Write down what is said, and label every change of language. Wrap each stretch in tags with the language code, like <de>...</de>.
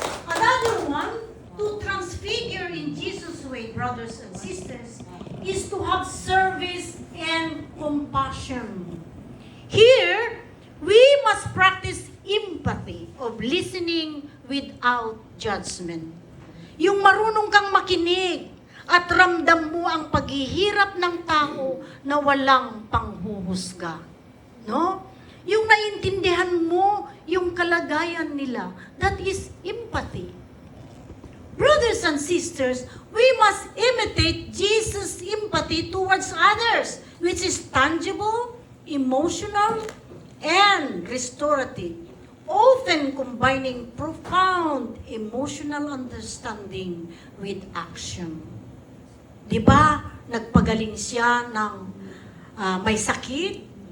<en>Another one, to transfigure in Jesus' way, brothers and sisters, is to have service and compassion. Here, we must practice empathy of listening without judgment.</en> <tl>Yung marunong kang makinig at ramdam mo ang paghihirap ng tao na walang panghuhusga. No? Yung naintindihan mo yung kalagayan nila,</tl> <en>that is empathy. Brothers and sisters, we must imitate Jesus' empathy towards others, which is tangible, emotional, and restorative, often combining profound emotional understanding with action.</en> <tl>Di ba, nagpagaling siya ng may sakit?</tl>